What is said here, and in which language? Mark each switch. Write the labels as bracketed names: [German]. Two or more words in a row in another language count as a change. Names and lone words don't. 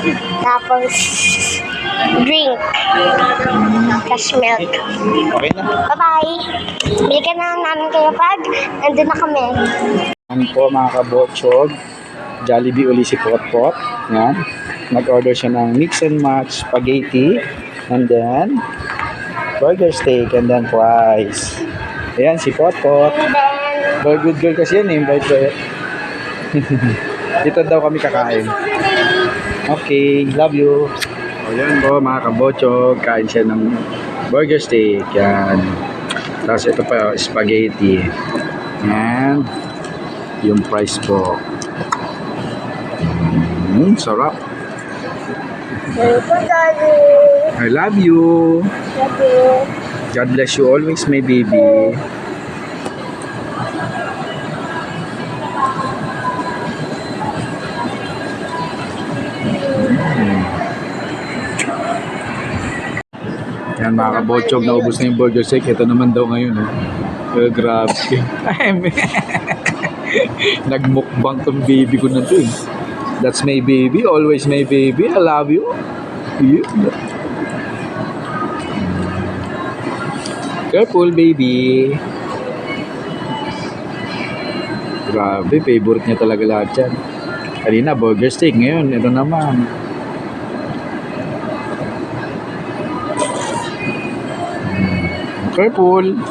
[English] Tapos, drink. Cash milk. [Filipino] Okay na. Bye-bye. Balikan na namin kayo pag nandun na kami. Yan po mga kabotsyog. Jollibee uli si Potpot. Yan. Nag-order siya ng [English] mix and match spaghetti. And then, burger steak. And then fries. [Filipino] Ayan si Potpot. [English] And then, Very good girl [Filipino] kasi yan eh. Bait. Dito daw kami kakain. Okay. [English] Love you. [Filipino] O yan po mga kabotsyog. Kain siya ng [English] burger steak. [Filipino] Yan. Tapos ito pa spaghetti. And yung fries po. Sarap. Daddy. [English] I love you. Love you. God bless you always, my baby. [Filipino] Yan mga kabotsyog, naubos na yung [English] burger steak. [Filipino] Ito naman daw ngayon. Grabe. Nagmukbang tong baby ko na to. [English] That's my baby, always my baby. I love you. Yeah. Careful, baby. [Filipino] Grabe, favorite niya talaga lahat yan. Kanina, [English] burger steak. [Filipino] Ngayon, ito naman. Careful.